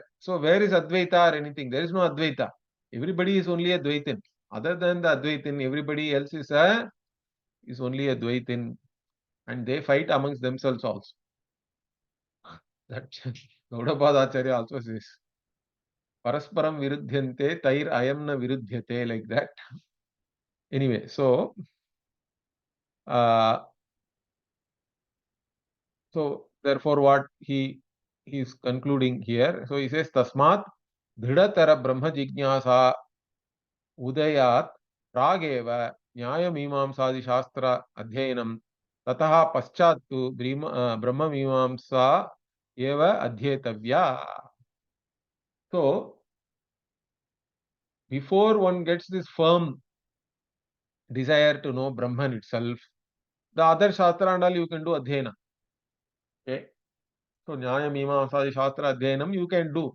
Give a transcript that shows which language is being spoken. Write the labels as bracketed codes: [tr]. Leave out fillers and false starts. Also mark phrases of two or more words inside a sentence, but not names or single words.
[en] So where is Advaita or anything? There is no Advaita. Everybody is only a Dvaitin. Other than the Advaitin, everybody else is only a Dvaitin, and they fight amongst themselves also. That Gaudapada Acharya also says. [sa] Parasparam virudhyante, tair ayam na virudhyate, [en] like that. Anyway, uh, so therefore what he is concluding here. So he says, [sa] Tasmat dhridatara brahma jignasa udayat prageva nyaya mimamsadi shastra adhyayanam tataha paschattu brahma mimamsa eva adhyetavya. [en] So before one gets this firm desire to know Brahman itself, the other shastra and all you can do adhyayana. Okay. So [sa] Nyaya Mimamsa Shastra Adhyanam [en] you can do.